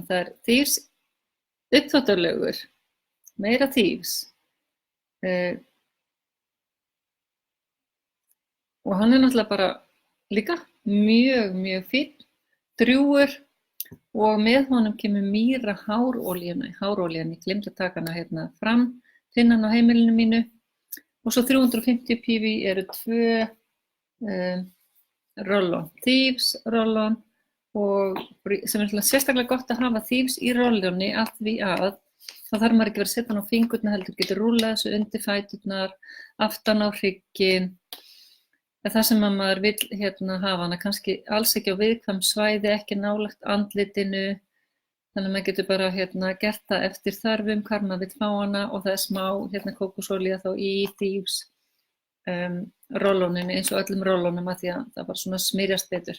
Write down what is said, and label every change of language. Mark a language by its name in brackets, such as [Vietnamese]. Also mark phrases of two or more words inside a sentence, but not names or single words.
[Icelandic] Það er Thieves uppþvottarlaugur. Meira Thieves og hann er náttúrulega bara líka mjög fínn, drjúgur Og með honum kemur Mýra hárolíuna, ég glemdi að taka hana hérna fram, finna hana á heimilinu mínu. Og svo 350 pífi eru 2 roll-on, Thieves roll-on, og sem er sérstaklega gott að hafa Thieves í roll-onni af því að þá þarf maður ekki verið að setja hann á fingurna, heldur getur rúllað þessu undir fæturnar, aftan á hrygginn. Það sem að maður vill hérna hafa hana kannski alls ekki á viðkvæm svæði, ekki nálægt andlitinu, þannig að maður getur bara hérna gert það eftir þörfum hvar maður vill fá hana, og það er smá hérna kókosolía þá í Thieves rolloninu eins og öllum rollonum, að því að það bara svona smyrjast betur.